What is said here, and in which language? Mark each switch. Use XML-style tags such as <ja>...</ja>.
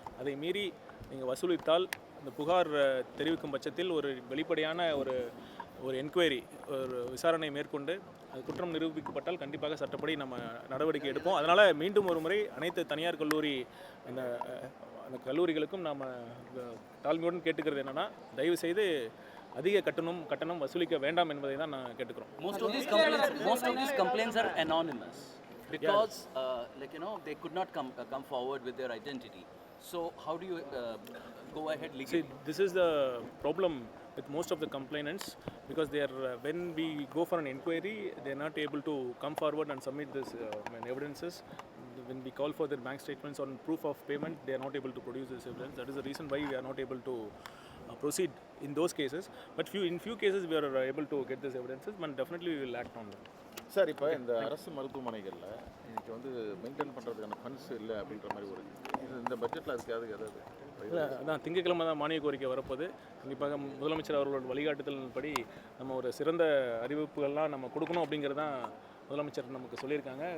<ta>அதை மீறி நீங்கள் வசூலித்தால் இந்த புகார் தெரிவிக்கும் பட்சத்தில் ஒரு வெளிப்படையான ஒரு என்கொயரி, ஒரு விசாரணை மேற்கொண்டு அது குற்றம் நிரூபிக்கப்பட்டால் கண்டிப்பாக சட்டப்படி நம்ம நடவடிக்கை எடுப்போம். அதனால் மீண்டும் ஒரு முறை அனைத்து தனியார் கல்லூரி அந்த கல்லூரிகளுக்கும் நாம் தாழ்மையுடன் கேட்டுக்கிறது என்னென்னா, தயவுசெய்து அதிக கட்டணம் வசூலிக்க வேண்டாம் என்பதை தான் நான் கேட்டுக்கிறோம்.</ta> <en>Most of these complaints are anonymous because like they could not come forward with their identity. So how do you go ahead legally? See, this is the problem with most of the complainants because they are when we go for an inquiry, they are not able to come forward and submit this evidences. When we call for their bank statements on proof of payment, they are not able to produce this evidence. That is the reason why we are not able to proceed in those cases. But in few cases we are able to get these evidences, and definitely we will act on them.</en> <ta>Sir, இப்போ இந்த அரசு மருத்துவமனைகளில் இன்னைக்கு வந்து maintain பண்ணுறதுக்கான funds இல்லை அப்படின்ற மாதிரி ஒரு இந்த பட்ஜெட்டில் அதுக்காக ஏதாவது இல்லை, அதான் திங்கட்கிழமை தான் மானிய கோரிக்கை வரப்போது. கண்டிப்பாக முதலமைச்சர் அவர்களோட வழிகாட்டுதல்படி நம்ம ஒரு சிறந்த அறிவிப்புகள்லாம் நம்ம கொடுக்கணும் அப்படிங்கிறது தான் முதலமைச்சர் நமக்கு சொல்லியிருக்காங்க.</ta>